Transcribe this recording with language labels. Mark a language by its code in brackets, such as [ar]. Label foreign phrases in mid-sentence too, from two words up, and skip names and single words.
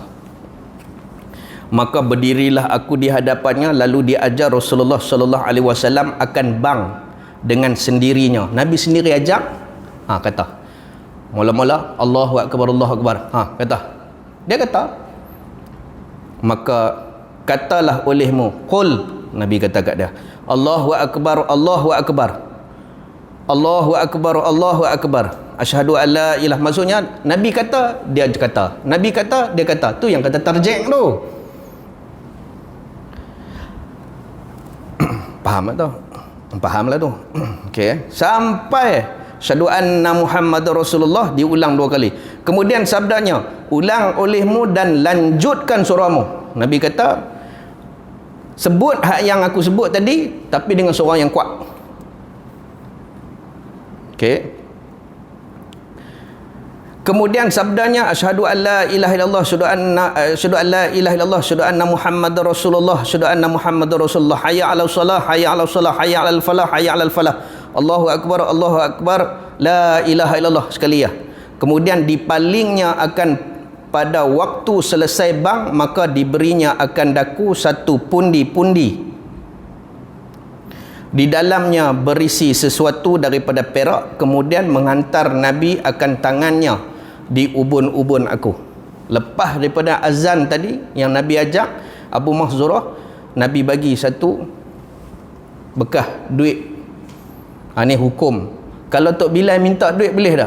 [ms] Maka berdirilah aku di hadapannya, lalu diajar Rasulullah [ar] صلى الله عليه وسلم [ms] akan bang dengan sendirinya. Nabi sendiri ajak. Kata. Mula-mula [ar] الله أكبر، الله أكبر. [ms] Kata. Dia kata. Maka katalah olehmu, qul, Nabi kata kat dia, [ar] الله أكبر، الله أكبر. الله أكبر، الله أكبر. أشهد أن لا إله. [ms] Maksudnya Nabi kata, dia kata. Nabi kata, dia kata. Tu yang kata tarjih tu. Faham tak tu? Faham lah tu. Okey. Sampai [ar] أشهد أن محمدا رسول الله [ms] diulang 2 kali. Kemudian sabdanya, ulang olehmu dan lanjutkan suaramu. Nabi kata, sebut hak yang aku sebut tadi tapi dengan suara yang kuat. Okey. Kemudian sabdanya, [ar] أشهد أن لا إله إلا الله، أشهد أن لا إله إلا الله، أشهد أن محمدا رسول الله، أشهد أن محمدا رسول الله، حي على الصلاة، حي على الصلاة, حي على الفلاح، حي على الفلاح. الله أكبر، الله أكبر، لا إله إلا الله [ms] sekali ya. Kemudian dipalingnya akan pada waktu selesai bang, maka diberinya akan daku 1 pundi-pundi. Di dalamnya berisi sesuatu daripada perak, kemudian menghantar Nabi akan tangannya di ubun-ubun aku. Lepas daripada azan tadi yang Nabi ajak Abu Mahzurah, Nabi bagi 1 bekas duit. Ini hukum. Kalau Tok Bilal minta duit boleh tak?